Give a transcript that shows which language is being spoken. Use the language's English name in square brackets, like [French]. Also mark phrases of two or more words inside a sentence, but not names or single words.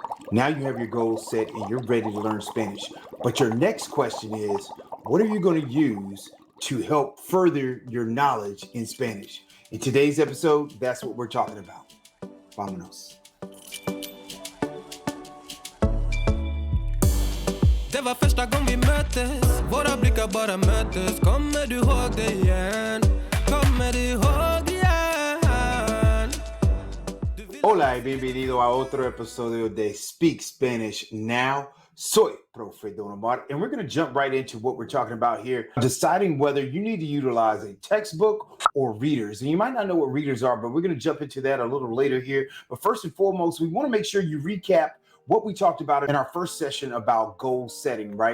[English] Now you have your goals set and you're ready to learn Spanish. But your next question is, what are you going to use to help further your knowledge in Spanish? In today's episode, that's what we're talking about. [Spanish] Vámonos. [Swedish] Det var första gången vi möttes. Våra blickar bara möttes. Kommer du ihåg det igen? Kommer du ihåg det igen? [Spanish] Hola y bienvenido a otro episodio de Speak Spanish Now. Soy Profe Don Omar, [English] and we're going to jump right into what we're talking about here, deciding whether you need to utilize a textbook or readers. And you might not know what readers are, but we're going to jump into that a little later here. But first and foremost, we want to make sure you recap what we talked about in our first session about goal setting, right?